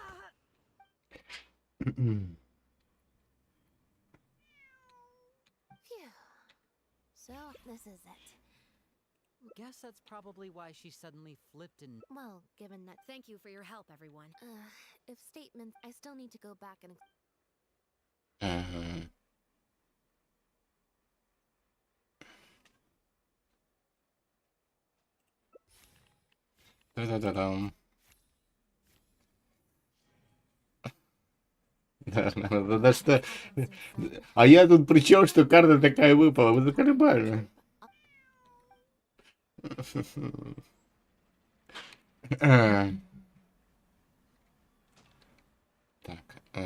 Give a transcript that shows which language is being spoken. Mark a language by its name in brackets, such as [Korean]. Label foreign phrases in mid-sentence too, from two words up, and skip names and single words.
[English] Phew. So, this is it. guess that's probably why she suddenly flipped and. Well, given that. Thank you for your help, everyone. If statements. I still need to go back and. Да-да-да-дам. [Russian] Да что? А я тут при чем, что карта такая выпала? Вы заколебали. Так.